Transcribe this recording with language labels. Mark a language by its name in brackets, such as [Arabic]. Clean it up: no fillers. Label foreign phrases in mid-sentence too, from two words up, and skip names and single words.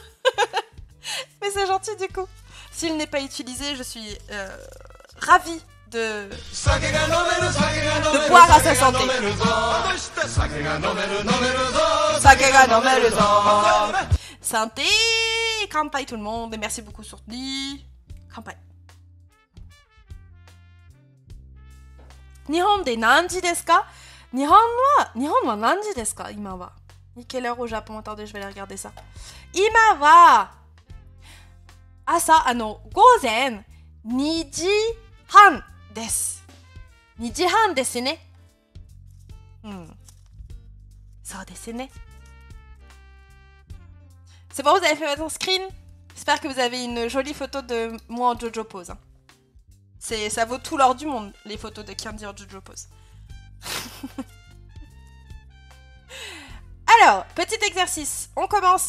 [French] Mais c'est gentil du coup. S'il n'est pas utilisé, je suis ravie de boire à sa santé. Santé, kanpai tout le monde, et merci beaucoup Surtni. Kanpai. [Japanese] 日本で何時ですか? 日本は何時ですか? 今は. [French] Quelle heure au Japon? Attendez, je vais aller regarder ça. [Japanese] 今は朝、午前 2時半です。2時半ですね。そうですね。 [French] C'est bon, vous avez fait votre screen? J'espère que vous avez une jolie photo de moi en JoJo pose. Hein. Ça vaut tout l'or du monde, les photos de Candy en JoJo pose. Alors, petit exercice. On commence.